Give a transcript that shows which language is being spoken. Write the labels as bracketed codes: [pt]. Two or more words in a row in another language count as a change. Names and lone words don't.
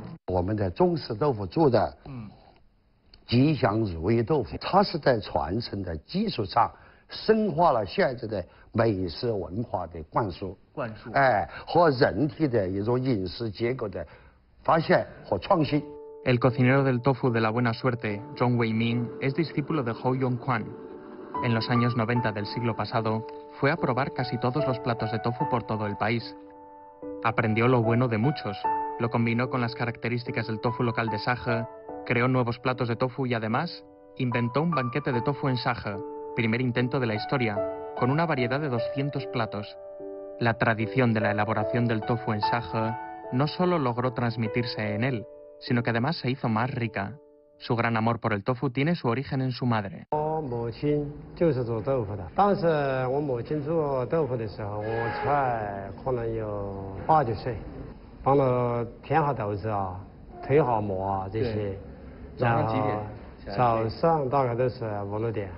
[zh] 我们的中式豆腐做的，吉祥如意豆腐，它是在传承的基础上，深化了现在的美食文化的灌输，和人体的一种饮食结构的发现和创新。 [es] El cocinero del tofu de la buena suerte, Zhong Weiming, es discípulo de Hou Yongquan. En los años 90 del siglo pasado, fue a probar casi todos los platos de tofu por todo el país. Aprendió lo bueno de muchos, lo combinó con las características del tofu local de Shahe, creó nuevos platos de tofu y además inventó un banquete de tofu en Shahe, primer intento de la historia, con una variedad de 200 platos. La tradición de la elaboración del tofu en Shahe no solo logró transmitirse en él, sino que además se hizo más rica. Su gran amor por el tofu tiene su origen en su madre. [zh] 我母亲就是做豆腐的。当时我母亲做豆腐的时候，我才可能有8、9岁，帮了填好豆子啊，推好馍啊这些。早上几点？早上大概都是5、6点。